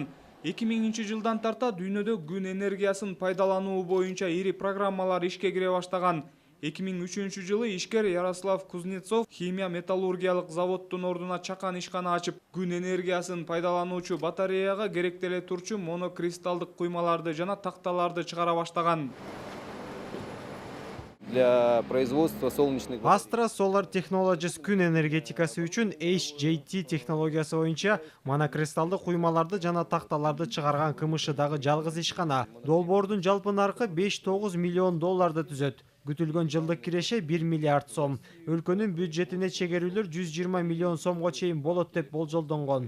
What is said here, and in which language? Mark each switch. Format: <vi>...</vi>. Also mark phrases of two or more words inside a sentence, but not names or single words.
<ky>2000-жылдан тарта дүйнөдө күн энергиясын пайдалануу боюнча ири программалар ишке кире баштаган. 2003-жылы ишкер Ярослав Кузнецов химия металлургиялык заводдун ордуна чакан ишкана ачып, күн энергиясын пайдалануучу батареяга керектеле турчу монокристалдык куймаларды жана такталарды чыгара баштаган.</ky> <ru>Для производства солнечных...</ru> <ky>Astra Solar Technologies күн энергетикасы үчүн HJT технологиясы боюнча монокристалды куймаларды жана такталарды чыгарган КМШ дагы жалгыз ишкана. Долбоордун жалпы наркы 5-9 миллион долларды түзөт. Күтүлгөн жылдык киреше 1 миллиард сом. Өлкөнүн бюджетине чегерүүлөр 120 миллион сомго чейин болот деп болжолдонгон.</ky>